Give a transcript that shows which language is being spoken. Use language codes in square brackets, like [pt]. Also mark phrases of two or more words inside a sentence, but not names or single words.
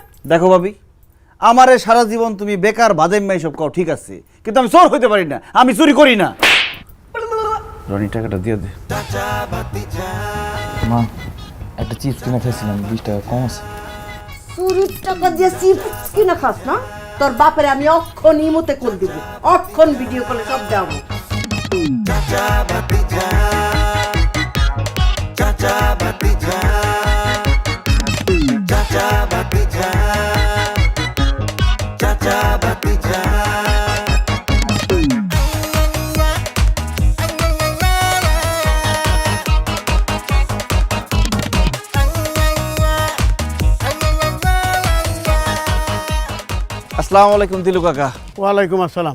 [bn] দেখো ভাবি, আমারে সারা জীবন তুমি বেকার বাদাম সব কও, ঠিক আছে, কিন্তু আমি চোর হইতে পারি না, আমি চুরি করি না। রনি টাকাটা দিয়ে দে। মা একটা চিপস কিনে খাইছিলাম, 20 টাকা কম আছে। চুরির টাকা দিয়ে চিপস কিনা খাস না? তোর বাপের আমি অক্ষণ ইমোতে কল দিব, অক্ষণ ভিডিও কলে সব দেবো। [hi] चाचा भतीजा चाचा भतीजा चाचा भतीजा चाचा भतीजा [ar] السلام عليكم [bn] দিলু কাকা। [ar] وعليكم السلام.